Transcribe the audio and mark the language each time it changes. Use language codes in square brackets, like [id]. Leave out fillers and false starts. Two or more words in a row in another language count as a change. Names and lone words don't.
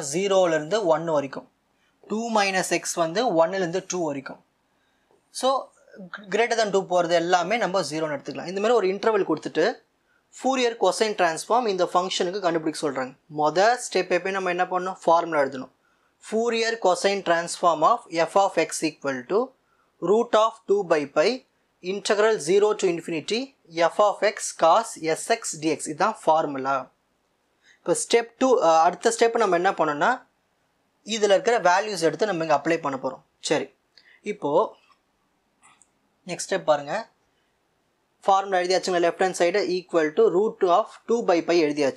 [ta] 0லேருந்து 1 வரைக்கும். 2 [en] minus x [ta] வந்து 1லேருந்து 2 வரைக்கும். [en] so greater than [ta] 2 போகிறது எல்லாமே நம்ம 0ன்னு எடுத்துக்கலாம். இந்தமாதிரி ஒரு இன்டர்வல் கொடுத்துட்டு [en] Fourier cosine transform [ta] இந்த ஃபங்க்ஷனுக்கு கண்டுபிடிக்க சொல்கிறாங்க. மொதல் ஸ்டெப் எப்போ நம்ம என்ன பண்ணணும்? ஃபார்முலா எழுதணும். [en] Fourier cosine transform of f of x equal to root of 2 by pi integral 0 to infinity f of x cos sx dx. [ta] இதுதான் ஃபார்முலா. இப்போ ஸ்டெப் 2 அடுத்த ஸ்டெப் நம்ம என்ன பண்ணோம்னா இதில் இருக்கிற வேல்யூஸ் எடுத்து நம்ம இங்கே அப்ளை பண்ண போகிறோம். சரி, இப்போது [en] next step [ta] பாருங்கள். ஃபார்முலா எழுதியாச்சுங்க. [en] left hand side equal to root of 2 by pi [ta] எழுதியாச்சு.